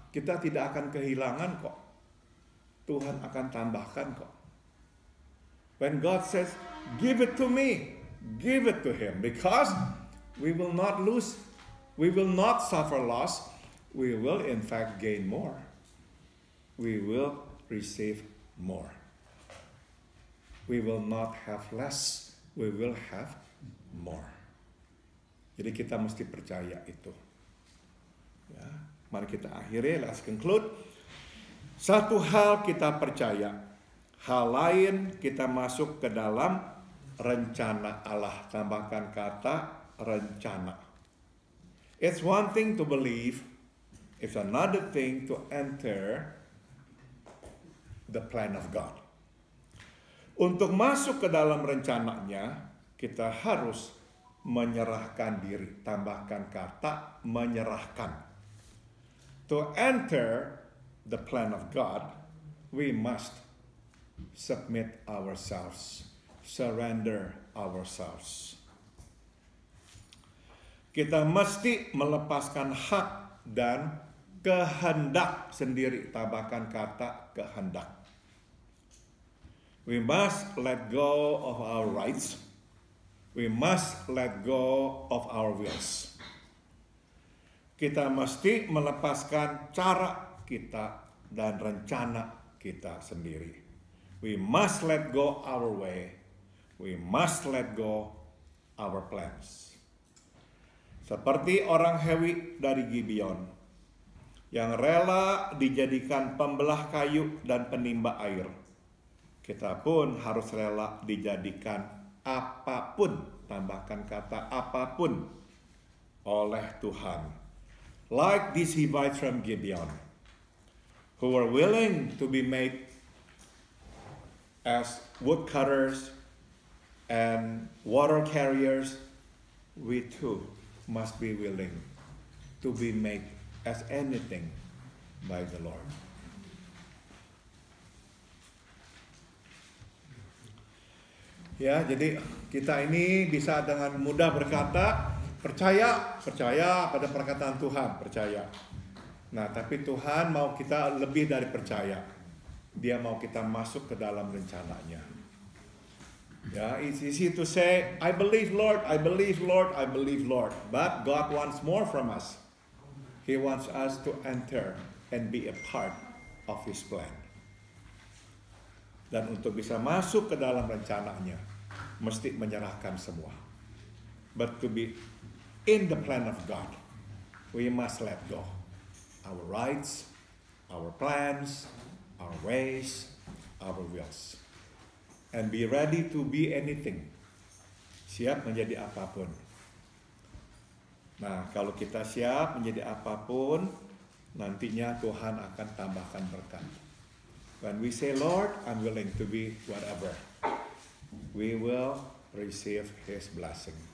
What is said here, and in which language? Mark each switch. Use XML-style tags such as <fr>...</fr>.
<id>Kita tidak akan kehilangan kok. Tuhan akan tambahkan kok.</id> <en>When God says, give it to me. Give it to Him. Because we will not lose. We will not suffer loss. We will in fact gain more. We will receive more. We will not have less. We will have more.</en> <id>Jadi kita mesti percaya itu. Ya, mari kita akhiri,</id> <en>let's conclude.</en> <id>Satu hal kita percaya, hal lain kita masuk ke dalam rencana Allah. Tambahkan kata rencana.</id> <en>It's one thing to believe, it's another thing to enter the plan of God.</en> <id>Untuk masuk ke dalam rencananya, kita harus menyerahkan diri. Tambahkan kata menyerahkan.</id> <en>To enter the plan of God, we must submit ourselves, surrender ourselves.</en> <id>Kita mesti melepaskan hak dan kehendak sendiri. Tambahkan kata kehendak.</id> <en>We must let go of our rights. We must let go of our wills.</en> <id>Kita mesti melepaskan cara kita dan rencana kita sendiri.</id> <en>We must let go our way. We must let go our plans.</en> <id>Seperti orang Hewi dari Gibeon yang rela dijadikan pembelah kayu dan penimba air. Kita pun harus rela dijadikan apapun, tambahkan kata apapun, oleh Tuhan.</id> <en>Like these Hivites from Gibeon, who were willing to be made as woodcutters and water carriers, we too must be willing to be made as anything by the Lord.</en> <id>Ya, jadi kita ini bisa dengan mudah berkata, percaya pada perkataan Tuhan, percaya. Nah, tapi Tuhan mau kita lebih dari percaya. Dia mau kita masuk ke dalam rencananya.</id> <en>Ya, it's easy to say, I believe Lord, I believe Lord, I believe Lord. But God wants more from us. He wants us to enter and be a part of His plan.</en> <id>Dan untuk bisa masuk ke dalam rencananya, mesti menyerahkan semua.</id> <en>But to be in the plan of God, we must let go. Our rights, our plans, our ways, our wills. And be ready to be anything.</en> <id>Siap menjadi apapun. Nah, kalau kita siap menjadi apapun, nantinya Tuhan akan tambahkan berkat.</id> <en>When we say, Lord, I'm willing to be whatever, we will receive His blessing.</en>